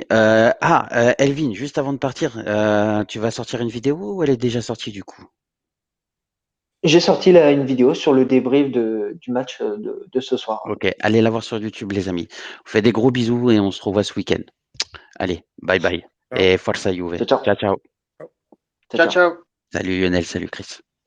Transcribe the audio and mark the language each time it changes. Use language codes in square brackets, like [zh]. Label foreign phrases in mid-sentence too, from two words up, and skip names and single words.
[fr] Elvin, juste avant de partir, tu vas sortir une vidéo ou elle est déjà sortie du coup? J'ai sorti là une vidéo sur le débrief du match de ce soir. Ok, allez la voir sur YouTube, les amis. Je vous fais des gros bisous et on se revoit ce week-end. Allez, [en] bye bye. [fr] Ciao. Et forza Juve. [it] Ciao, ciao. Ciao, ciao. Ciao, ciao. [fr] Salut Lionel, salut Chris.